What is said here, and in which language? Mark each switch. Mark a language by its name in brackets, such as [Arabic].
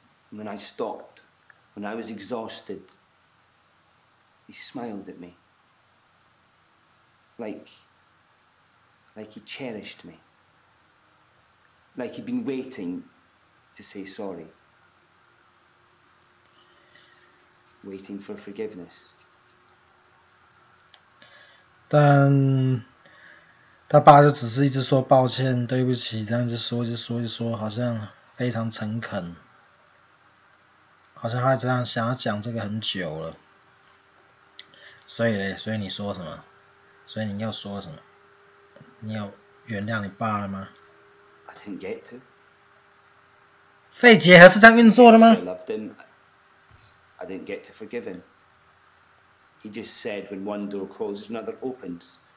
[English] And when I stopped, when I was exhausted, he smiled at me. Like he cherished me. Like he'd been waiting to say sorry. waiting for forgiveness. [Chinese] 但他爸就只是一直说抱歉、对不起，这样就说，好像非常诚恳，好像他这样想要讲这个很久了。所以你说什么？所以你又说什么？你有原谅你爸了吗？ [English] I didn't get to. [Chinese] 肺结核是这样运作的吗 [English] I loved him. I didn't get to forgive him. He just said when one door closes, another opens.